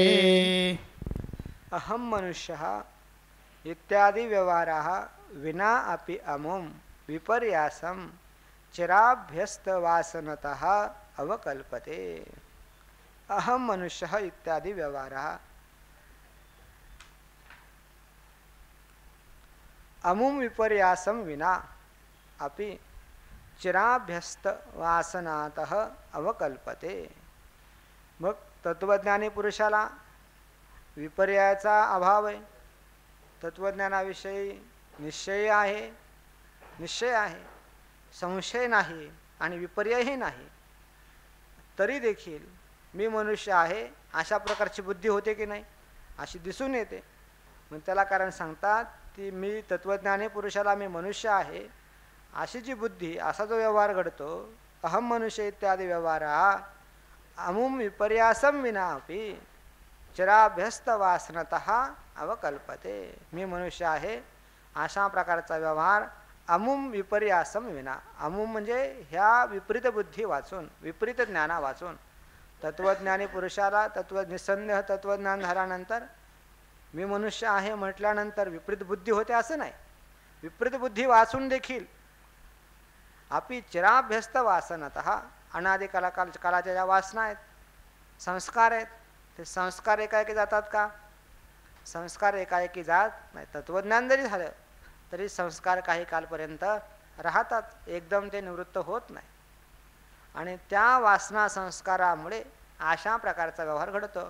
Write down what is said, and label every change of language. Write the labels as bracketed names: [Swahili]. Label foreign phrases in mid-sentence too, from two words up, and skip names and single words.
[Sanskrit] अहं मनुष्यः इत्यादि व्यवहाराः विना अपि अमुं विपर्यासं चिराभ्यस्तवासनतः अवकल्पते अहं मनुष्यः इत्यादि व्यवहारः अमुं विपर्यासं विना अपि चिराभ्यस्तवासनातः अवकल्पते। [Marathi] मग तत्वज्ञानी पुरुषाला विपर्यायाचा अभाव आहे, तत्वज्ञानाविषयी निश्चय आहे, संशय नाही आणि विपर्ययही नाही, तरी देखील मी मनुष्य आहे अशा प्रकारची बुद्धी होते की नाही, अशी दिसून येते. मग त्याला कारण सांगतात की मी तत्वज्ञानी पुरुषाला मी मनुष्य आहे अशी जी बुद्धी, असा जो व्यवहार घडतो, [Sanskrit] अहम मनुष्य इत्यादी व्यवहारा अमुम विपर्यासम विना अपि चिराभ्यस्त वासनतः अवकल्पते. [Marathi] मी मनुष्य आहे अशा प्रकारचा व्यवहार [Sanskrit] अमुम विपर्यासम विना, [Marathi] अमुम म्हणजे ह्या विपरीत बुद्धी वाचून, विपरीत ज्ञाना वाचून, तत्वज्ञानी पुरुषाला निसंदेह तत्वज्ञान झाल्यानंतर मी मनुष्य आहे म्हटल्यानंतर विपरीत बुद्धी होते असं नाही. विपरीत बुद्धी वाचून देखील [Sanskrit] अपि चिराभ्यस्त वासनतः [Marathi] कालाच्या ज्या वासना आहेत, संस्कार आहेत, ते संस्कार एकाएकी जातात का? संस्कार एकाएकी जात नाही. तत्वज्ञान जरी झालं तरी संस्कार काही कालपर्यंत राहतात, एकदम ते निवृत्त होत नाही. आणि त्या वासना संस्कारामुळे अशा प्रकारचा व्यवहार घडतो.